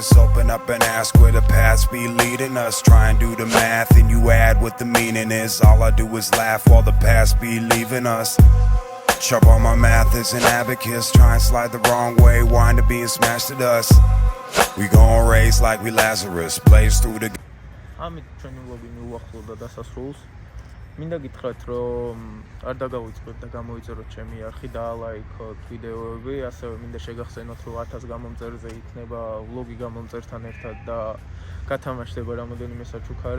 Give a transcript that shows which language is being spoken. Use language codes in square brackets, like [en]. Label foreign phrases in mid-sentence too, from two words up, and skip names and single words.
[en] Open up and ask where the past be leading us. Try and do the math and you add what the meaning is. All I do is laugh while the past be leaving us. Sharp on my math is an abacus. Try and slide the wrong way, wind up being smashed to dust. We gon' raise like we Lazarus. Blaze through the... [ka] ამით ჩვენი vlog-ი მიუახლოვდა დასასრულს. მინდა გითხრათ რომ არ დაგავიწყოთ და გამოიწეროთ ჩემი არხი და ლაიქოთ ვიდეოები, ასევე მინდა შეგახსენოთ რომ 1000 გამომწერზე იქნება vlog-ი გამომწერთან ერთად და გათამაშდება რამოდენიმე საჩუქარი.